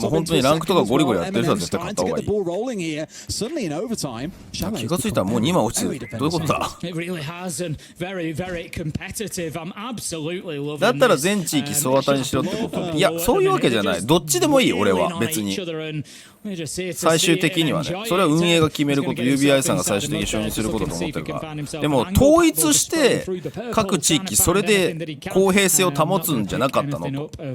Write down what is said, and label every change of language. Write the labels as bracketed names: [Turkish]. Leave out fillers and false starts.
[Japanese] もう本当にランクとかゴリゴリやってる人は絶対勝った方がいい。 [English] ball rolling here. Suddenly in overtime, [Japanese] 気がついたらもう2枚落ちてる。どういうことだ。 [English] It really has, and very, very competitive. I'm absolutely loving [Japanese] だったら全地域総当たりにしろってこと。いや、そういうわけじゃない。どっちでもいい、俺は別に。最終的にはね、それは運営が決めること、UBI さんが最終的に承認することと思ってるから。でも統一して各地域それで公平性を保つんじゃなかったのと。